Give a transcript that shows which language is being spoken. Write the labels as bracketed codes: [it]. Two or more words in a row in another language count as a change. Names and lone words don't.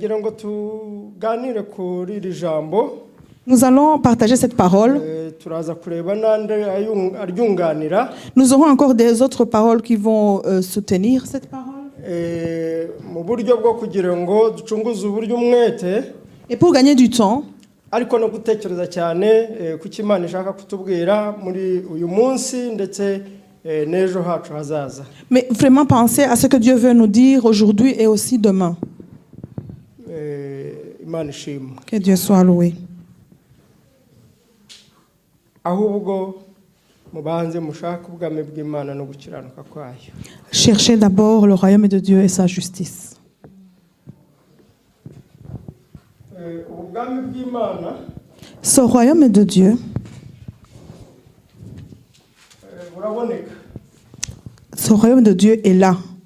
[fr] Nous allons partager cette parole. Nous aurons encore des autres paroles qui vont soutenir cette parole. Et pour gagner du temps, [rw] ariko no gutekereza cyane kuki Imana ishaka kutubwira muri uyu munsi ndetse n'ejo hacu hazaza. [fr] Mais vraiment penser à ce que Dieu veut nous dire aujourd'hui et aussi demain. [rw] Imana ishimwe. [fr] Que Dieu soit loué. [rw] Ahubwo mubanze mushaka ubwami bw'Imana no gukiranuka kwayo. [fr] Cherchez d'abord le royaume de Dieu et sa justice. Ce royaume de Dieu, ce royaume de Dieu est là.